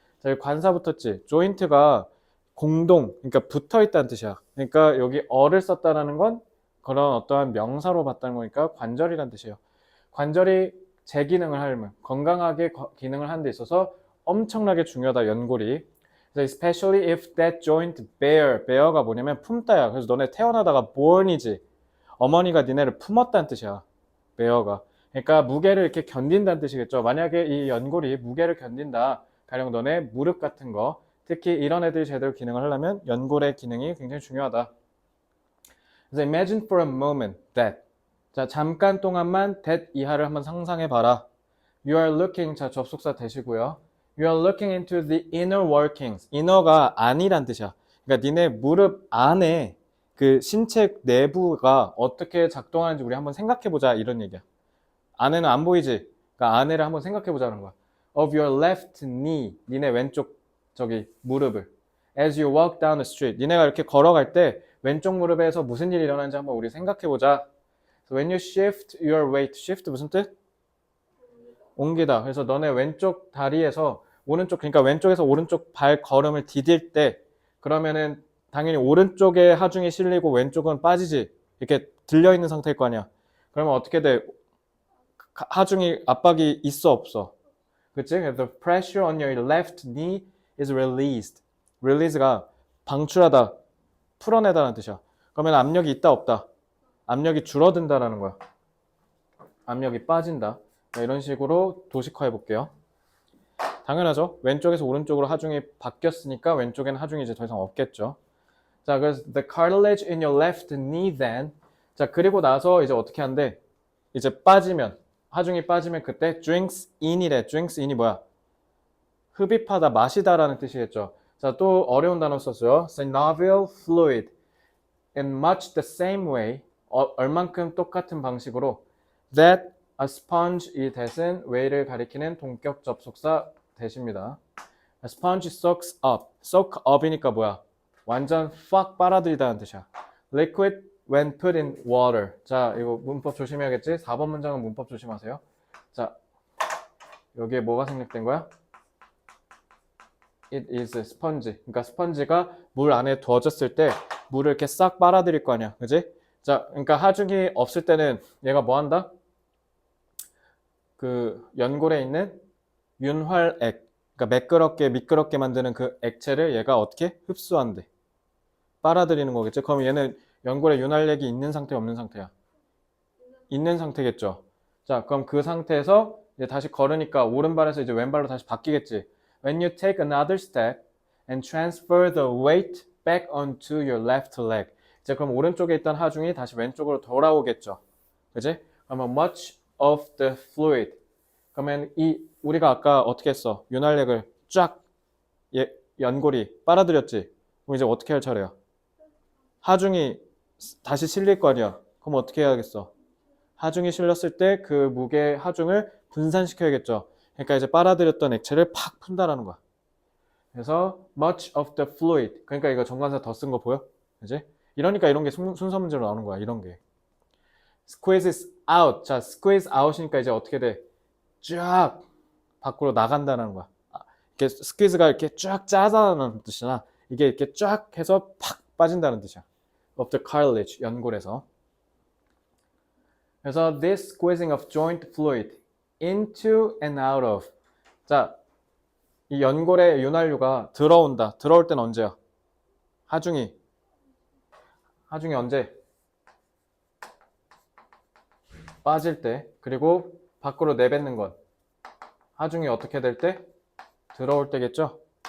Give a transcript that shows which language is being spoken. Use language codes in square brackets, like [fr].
[ko] 자, 여기 관사 붙었지? 조인트가 공동, 그러니까 붙어 있다는 뜻이야. 그러니까 여기 어를 썼다라는 건 그런 어떠한 명사로 봤다는 거니까 관절이란 뜻이에요. 관절이 제 기능을 하려면 건강하게 기능을 하는 데 있어서 엄청나게 중요하다, 연골이. [en] Especially if that joint bear가 [ko] 뭐냐면 품다야. 그래서 너네 태어나다가 born이지. 어머니가 니네를 품었다는 뜻이야, bear가. 그러니까 무게를 이렇게 견딘다는 뜻이겠죠. 만약에 이 연골이 무게를 견딘다, 가령 너네 무릎 같은 거, 특히 이런 애들이 제대로 기능을 하려면 연골의 기능이 굉장히 중요하다. [en] 그래서 imagine for a moment that. [ko] 자, 잠깐 동안만 that 이하를 한번 상상해 봐라. [en] You are looking, [ko] 자, 접속사 되시고요. [en] You are looking into the inner workings. [ko] inner가 안이란 뜻이야. 그러니까 니네 무릎 안에 그 신체 내부가 어떻게 작동하는지 우리 한번 생각해 보자, 이런 얘기야. 안에는 안 보이지? 그러니까 안에를 한번 생각해 보자는 거야. [en] Of your left knee. [ko] 니네 왼쪽 저기 무릎을. [en] As you walk down the street. [ko] 니네가 이렇게 걸어갈 때 왼쪽 무릎에서 무슨 일이 일어나는지 한번 우리 생각해 보자. [en] So when you shift your weight. [ko] shift 무슨 뜻? 옮기다. 그래서 너네 왼쪽 다리에서 오른쪽, 그러니까 왼쪽에서 오른쪽 발 걸음을 디딜 때, 그러면은 당연히 오른쪽에 하중이 실리고 왼쪽은 빠지지. 이렇게 들려있는 상태일 거 아니야. 그러면 어떻게 돼? 하중이 압박이 있어 없어? 그치? [en] The pressure on your left knee is released. [ko] release가 방출하다, 풀어내다라는 뜻이야. 그러면 압력이 있다 없다? 압력이 줄어든다라는 거야. 압력이 빠진다. 이런 식으로 도식화해 볼게요. 당연하죠. 왼쪽에서 오른쪽으로 하중이 바뀌었으니까 왼쪽에는 하중이 이제 더 이상 없겠죠. 자, 그래서 [en] the cartilage in your left knee then. [ko] 자, 그리고 나서 이제 어떻게 한대? 이제 빠지면, 하중이 빠지면 그때 drinks in이래. drinks in이 뭐야? 흡입하다, 마시다라는 뜻이겠죠. 자, 또 어려운 단어 썼어요. [en] synovial fluid. In much the same way. [ko] 얼만큼 똑같은 방식으로 [en] that a sponge, [ko] 이 that은 way를 가리키는 동격 접속사 that입니다. [en] A sponge soaks up. soak up이니까 [ko] 뭐야? 완전 팍 빨아들이다는 뜻이야. [en] Liquid when put in water. [ko] 자, 이거 문법 조심해야겠지? 4번 문장은 문법 조심하세요. 자, 여기에 뭐가 생략된 거야? [en] It is a sponge. [ko] 그러니까 스펀지가 물 안에 두어졌을 때 물을 이렇게 싹 빨아들일 거 아니야. 그지? 자, 그러니까 하중이 없을 때는 얘가 뭐 한다? 그 연골에 있는 윤활액, 그러니까 매끄럽게 미끄럽게 만드는 그 액체를 얘가 어떻게 흡수한대? 빨아들이는 거겠죠? 그럼 얘는 연골에 윤활액이 있는 상태, 없는 상태야? 있는 상태겠죠? 자, 그럼 그 상태에서 이제 다시 걸으니까 오른발에서 이제 왼발로 다시 바뀌겠지? [en] When you take another step and transfer the weight back onto your left leg. [ko] 이제 그럼 오른쪽에 있던 하중이 다시 왼쪽으로 돌아오겠죠? 그지? 그러면 [en] much of the fluid. [ko] 그러면 우리가 아까 어떻게 했어? 윤활액을 쫙 연골이 빨아들였지? 그럼 이제 어떻게 할 차례야? 하중이 다시 실릴 거 아니야? 그럼 어떻게 해야겠어? 하중이 실렸을 때 그 무게 하중을 분산시켜야겠죠? 그러니까 이제 빨아들였던 액체를 팍 푼다라는 거야. 그래서 [en] much of the fluid. [ko] 그러니까 이거 정관사 더 쓴 거 보여? 그지? 이러니까 이런 게 순서 문제로 나오는 거야. 이런 게. [en] squeezes out. [ko] 자, squeeze out이니까 이제 어떻게 돼? 쫙 밖으로 나간다는 거야. 이렇게 squeeze가 이렇게 쫙 짜다는 뜻이나 이게 이렇게 쫙 해서 팍 빠진다는 뜻이야. [en] of the cartilage, [ko] 연골에서. 그래서 [en] this squeezing of joint fluid into and out of. [ko] 자, 이 연골의 윤활유가 들어온다. 들어올 때는 언제야? 하중이 언제? 빠질 때. 그리고 밖으로 내뱉는 건 하중이 어떻게 될 때? 들어올 때겠죠?